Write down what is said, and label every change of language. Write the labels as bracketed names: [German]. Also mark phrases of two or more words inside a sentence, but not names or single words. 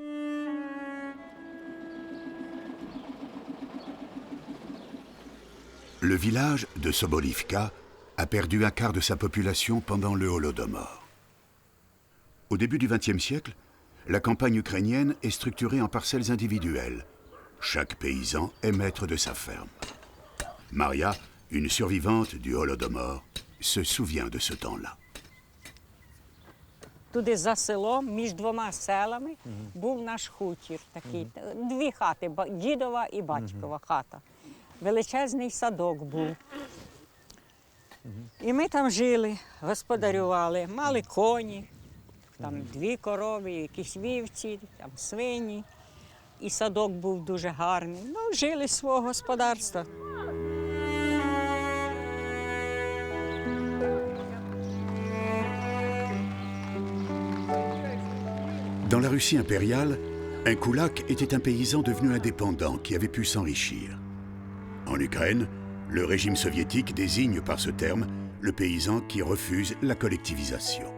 [French] Le village de Sobolivka a perdu un quart de sa population pendant le Holodomor. Au début du XXe siècle, la campagne ukrainienne est structurée en parcelles individuelles. Chaque paysan est maître de sa ferme. Maria, une survivante du Holodomor, se souvient de ce temps-là. [Ukrainian] Туди за селом, між двома селами, був наш хутір такий. Дві хати, дідова і батькова хата. Величезний садок був. І ми там жили, господарювали, мали коні, там 2 корови, якісь вівці, там свині. І садок був дуже гарний. Ну, жили свого господарства. [French] Dans la Russie impériale, un koulak était un paysan devenu indépendant qui avait pu s'enrichir. En Ukraine, le régime soviétique désigne par ce terme le paysan qui refuse la collectivisation.